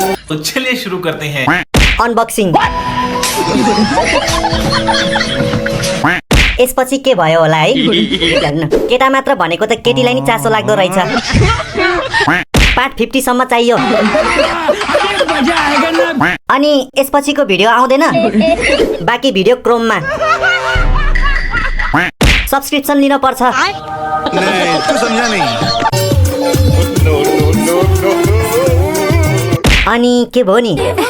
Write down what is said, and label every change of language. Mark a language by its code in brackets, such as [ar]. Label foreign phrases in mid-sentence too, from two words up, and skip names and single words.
[hi] तो चलिए शुरू करते हैं। [ne] अनबक्सिङ। यसपछि के भयो होला है? हेर्नु, केटा मात्र भनेको त केटीलाई नि चासो लाग्दो रहेछ। पार्ट 50 सम्म चाहियो। अनि यसपछिको भिडियो आउँदैन? बाँकी भिडियो क्रोममा। सब्सक्रिप्सन लिन पर्छ। [hi] नहीं तू समझा नहीं। [ne] अनि के भयो नि?